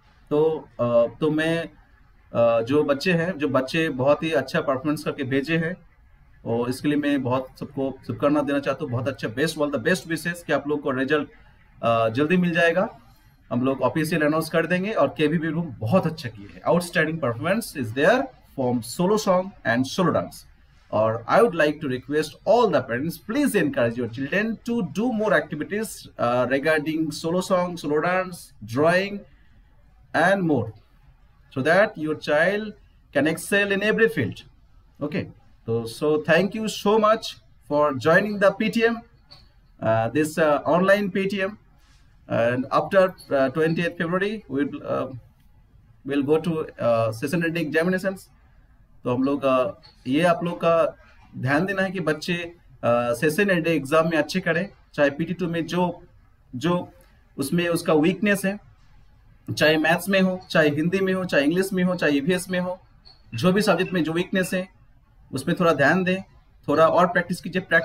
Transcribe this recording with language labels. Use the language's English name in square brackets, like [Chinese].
[Hindi] तो मैं जो बच्चे बहुत ही अच्छा परफॉर्मेंस करके भेजे हैं और इसके लिए मैं बहुत सबको शुभकामना देना चाहता हूँ। बहुत अच्छा [English] best all the best wishes [Hindi] कि आप लोग को रिजल्ट जल्दी मिल जाएगा, हम लोग ऑफिशियल अनाउंस कर देंगे। और केबी बीरभूम बहुत अच्छा किए है, [English] Outstanding performance is there from solo song and solo dance. Or I would like to request all the parents, please encourage your children to do more activities regarding solo song, solo dance, drawing and more, so that your child can excel in every field. Okay, so thank you so much for joining the PTM, this online PTM, and after 28th February we'll go to session ending examinations. [Hindi] तो हम लोग ये आप लोग का ध्यान देना है कि बच्चे सेशन एंड एग्जाम में अच्छे करें, चाहे PT2 में जो उसमें उसका वीकनेस है, चाहे मैथ्स में हो, चाहे हिंदी में हो, चाहे इंग्लिश में हो, चाहे EVS में हो, जो भी सब्जेक्ट में जो वीकनेस है उसमें थोड़ा ध्यान दें, थोड़ा और प्रैक्टिस कीजिए।